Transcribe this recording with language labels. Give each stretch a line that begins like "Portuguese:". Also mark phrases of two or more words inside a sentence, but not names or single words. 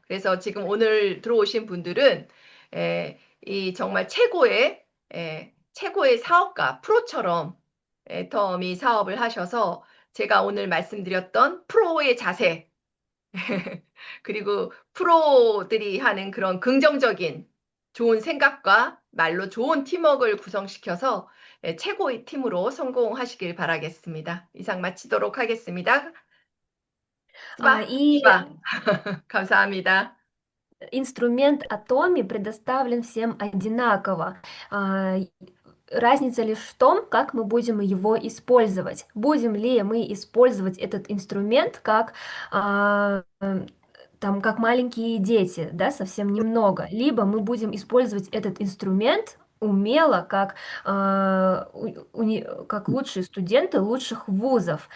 Korean: 그래서 지금 오늘 들어오신 분들은 이 정말 최고의 사업가, 프로처럼 애터미 사업을 하셔서 제가 오늘 말씀드렸던 프로의 자세, 그리고 프로들이 하는 그런 긍정적인 좋은 생각과 말로 좋은 팀워크를 구성시켜서 최고의 팀으로 성공하시길 바라겠습니다. 이상 마치도록 하겠습니다. 스바,
Russian: И
Korean: 스바. 감사합니다.
Russian: инструмент Atomi предоставлен всем одинаково. А, Разница лишь в том, как мы будем его использовать. Будем ли мы использовать этот инструмент как там, как маленькие дети, да, совсем немного, либо мы будем использовать этот инструмент умело, как, как лучшие студенты лучших вузов.